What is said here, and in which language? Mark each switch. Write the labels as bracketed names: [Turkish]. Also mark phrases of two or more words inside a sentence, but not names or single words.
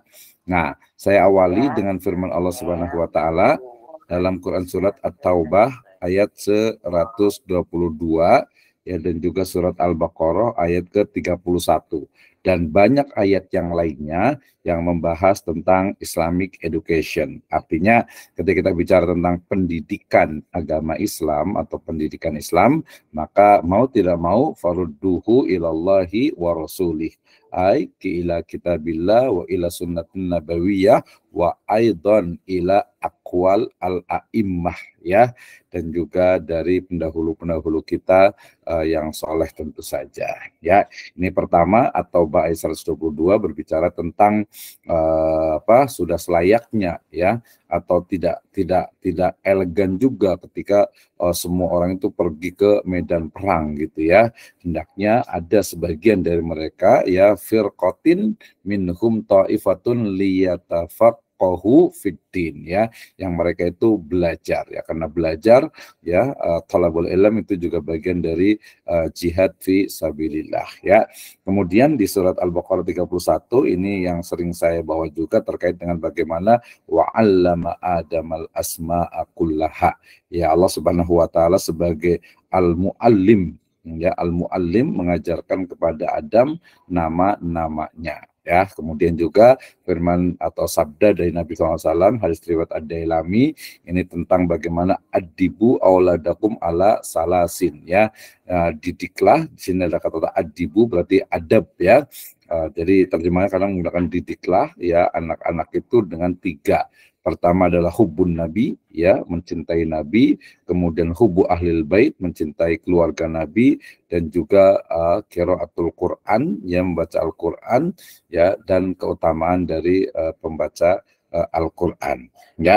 [Indonesian] Nah, saya awali dengan firman Allah [Arabic] سبحانه وتعالى [Indonesian] dalam Quran surat At-Taubah ayat 122 ya, dan juga surat Al-Baqarah ayat ke-31 dan banyak ayat yang lainnya yang membahas tentang [English] Islamic education. [Indonesian] Artinya ketika kita bicara tentang pendidikan agama Islam atau pendidikan Islam, maka mau tidak mau [Arabic] فردوه إلى الله ورسوله. أي إلى كتاب الله وإلى السنة النبوية وأيضا إلى أقوال الأئمة [Indonesian] ya, dan juga dari pendahulu-pendahulu kita yang soleh tentu saja ya. Ini pertama atau At-Taubah ayat 122 berbicara tentang sudah selayaknya ya, atau tidak elegan juga ketika semua orang itu pergi ke medan perang gitu ya. Hendaknya ada sebagian dari mereka ya, [Arabic] فرقة منهم طائفة ليتفقهوا يتفقهوا في الدين, [Indonesian] ya, yang mereka itu belajar, ya, karena belajar, ya, [Arabic] طلب العلم [Indonesian] itu juga bagian dari [Arabic] جهاد في سبيل الله, [Indonesian] ya. Kemudian di surat Al-Baqarah 31 ini yang sering saya bawa juga terkait dengan bagaimana [Arabic] وعلم آدم الأسماء كلها, [Indonesian] ya, Allah [Arabic] سبحانه وتعالى [Indonesian] sebagai al-muallim, ya, al-muallim mengajarkan kepada Adam nama-namanya, ya. Kemudian juga firman atau sabda dari Nabi SAW, hadis riwayat Ad-Dailami, ini tentang bagaimana [Arabic] أدبوا أولادكم على ثلاث, [Indonesian] ya. Didiklah, di sini ada kata adibu berarti adab, ya. Jadi terjemahnya kadang menggunakan didiklah, ya, anak-anak itu dengan 3. Pertama adalah [Arabic] حب النبي, [Indonesian] ya, mencintai Nabi, kemudian [Arabic] حب أهل البيت, [Indonesian] mencintai keluarga Nabi, dan juga [Arabic] قراءة القرآن, [Indonesian] yang membaca Al-Quran, ya, dan keutamaan dari pembaca Al-Quran, ya.